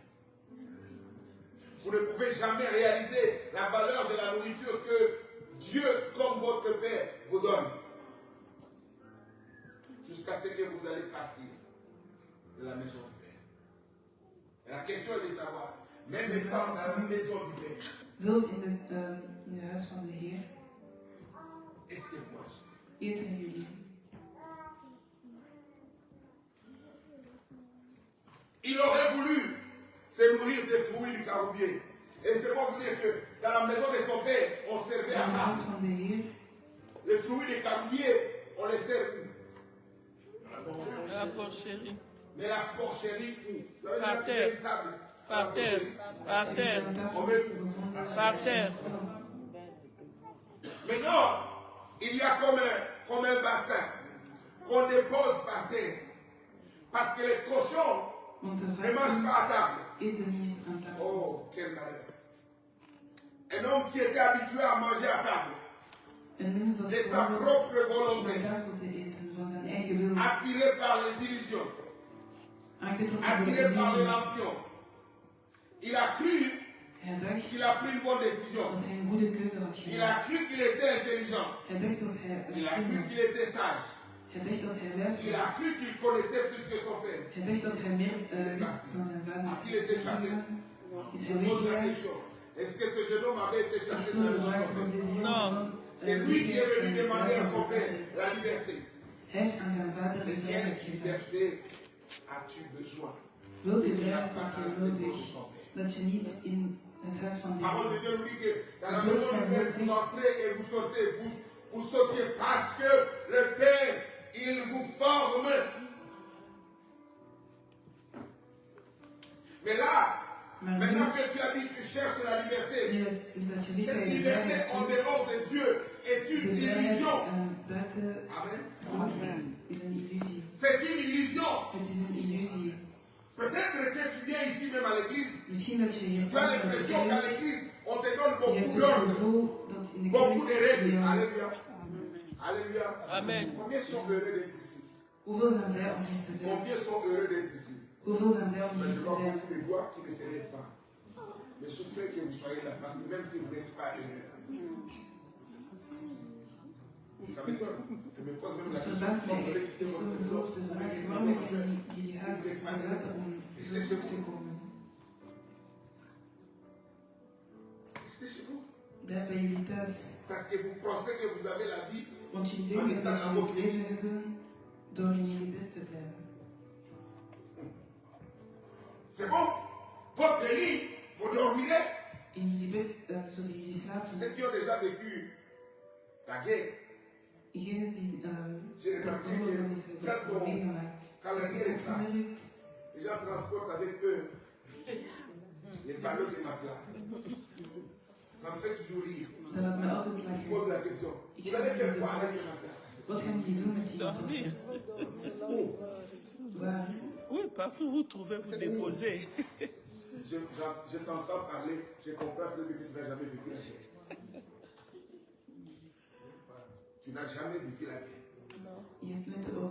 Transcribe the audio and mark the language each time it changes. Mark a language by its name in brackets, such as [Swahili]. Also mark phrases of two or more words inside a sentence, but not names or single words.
[French] Vous ne pouvez jamais réaliser la valeur de la nourriture que Dieu, comme votre Père, vous donne. Jusqu'à ce que vous allez partir de la maison du Père. Et la question est de savoir, même étant dans la maison du Père, [Dutch] zelfs in het huis van de Heer, [French] est-ce que moi, [Dutch] eten jullie. [French] il aurait voulu se nourrir des fruits du caroubier. Et c'est pour vous dire que dans la maison de son père, on servait [Dutch] In [French] à [Dutch] het huis [French] table. [Dutch] van de Heer, [French] Les fruits du caroubier, on les sert où? La porcherie. Mais la porcherie où? Vous avez Par déjà terre. vu une table? Par terre. Par [Dutch] heb ik [French] terre. [Dutch] aan tafel [French] On met- [Dutch] gevonden. [French] Par terre. Maintenant, il y a comme un bassin qu'on dépose par terre. Parce que les cochons [Dutch] Want de [French] ne mangent [Dutch] varken [French] pas à table. [Dutch] eten niet aan tafel. [French] Oh, quel malheur. Un homme qui était habitué à manger à table, [Dutch] Een mens dat [French] de sa [Dutch] gewoon was [French] propre [Dutch] om [French] volonté, [Dutch] aan tafel te eten van zijn eigen wil, [French] attiré par les illusions, [Dutch] aangetrokken door de [French] attiré par les [Dutch] illusies. [French] nations. Il a cru [Dutch] Hij dacht [French] qu'il a pris une bonne décision. [Dutch] dat hij een goede keuze had [French] Il [Dutch] gemaakt. [French] a cru qu'il était intelligent. [Dutch] Hij dacht dat hij [French] Il a [Dutch] slim [French] cru [Dutch] was. [French] qu'il était sage. [Dutch] Hij dacht dat hij wijs [French] Il a [Dutch] was. [French] cru qu'il connaissait plus que son père. [Dutch] Hij dacht dat hij meer wist dan zijn vader. [French] A-t-il été chassé? [Dutch] Is [French] Je [Dutch] hij [French] pose la [Dutch] weggejaagd? [French] question. Est-ce que ce jeune homme avait été [Dutch] Ik [French] chassé [Dutch] stel [French] dans [Dutch] de [French] le [Dutch] vraag, [French] monde? [Dutch] was deze jonge [French] Non. [Dutch] man [French] C'est lui qui est [Dutch] weggejaagd [French] venu [Dutch] van de [French] demander à [Dutch] plaats [French] son [Dutch] van [French] père [Dutch] zijn vader? [French] la liberté. [Dutch] Hij heeft aan zijn vader [French] De [Dutch] de [French] quelle [Dutch] vrijheid gevraagd. [French] liberté as-tu besoin? [Dutch] Welke [French] Tu n'as [Dutch] vrijheid [French] pas [Dutch] heb [French] dans [Dutch] je [French] la maison [Dutch] nodig [French] de ton père. [Dutch] dat je niet in het huis van de [French] Parole de [Dutch] Heer. [French] Dieu nous dit que dans la Les maison autres du Père, aussi. vous entrez et vous sautez. Vous sautiez parce que le Père, il vous forme. Mais là, [Dutch] Maar [French] maintenant [Dutch] nu, [French] que tu habites, tu cherches la liberté. [Dutch] nu dat je ziet dat [French] Cette [Dutch] je de [French] liberté [Dutch] vrijheid [French] en [Dutch] zoekt, [French] dehors de Dieu est [Dutch] de [French] une [Dutch] vrijheid [French] illusion. [Dutch] buiten [French] Amen. [Dutch] God is een illusie. [French] C'est une illusion. [Dutch] Het is een illusie. [French] Peut-être que tu viens ici même à l'église. [Dutch] Misschien dat je hier [French] Tu as [Dutch] komt aan de [French] l'impression qu'à [Dutch] kerk, [French] l'église, on te donne [Dutch] je [French] beaucoup [Dutch] hebt het [French] d'ordre, [Dutch] gevoel dat in de [French] beaucoup de [Dutch] kerk [French] règles. [Dutch] je- [French] Alléluia. Alléluia. Amen. Combien sont heureux d'être ici? [Dutch] Hoeveel zijn blij om hier te zijn? [French] Combien sont heureux d'être ici? [Dutch] Hoeveel zijn blij om [French] Mais [Dutch] hier [French] je [Dutch] te [French] vois [Dutch] zijn? [French] beaucoup de doigts qui ne se lèvent pas. Mais souffrez que vous soyez là, parce que même si vous n'êtes pas heureux. Ça m'étonne. Je me pose même la [Dutch] Het [French] question. [Dutch] verbaast mij [French] Comment vous [Dutch] echt. [French] avez quitté [Dutch] Ik stel [French] votre maison? [Dutch] mezelf de vraag, waarom hebben jullie huis verlaten om zo zoek te komen? [French] Restez chez vous. [Dutch] Blijf bij jullie thuis. [French] Parce que vous pensez que vous avez la vie [Dutch] Want jullie denken dat jullie het leven hebben door in jullie bed te blijven. [French] C'est bon? Votre lit, vous dormirez. [Dutch] In jullie bed zullen jullie slapen. [French] Ceux qui ont déjà vécu la guerre, [Dutch] Degenen die [French] j'ai [Dutch] de [French] remarqué [Dutch] oorlog is [French] que quand [Dutch] hebben meegemaakt. [French] quand la guerre est là, [Dutch] Opgemerkt [French] les gens transportent avec eux les ballots de matelas. Ça me fait toujours rire. [Dutch] dat laat mij altijd [French] Je [Dutch] lachen. [French] pose la question. Vous allez faire quoi avec les matelas? [Dutch] Wat gaan jullie doen met die [French] Dormir. [Dutch] matrassen? [French] Où? [Dutch] Waar? [French] Oui, partout vous trouvez, vous déposez. Je t'entends parler, je comprends que tu n'as jamais vécu la guerre. Tu n'as jamais vécu la guerre. [Dutch] Je hebt nooit de oorlog.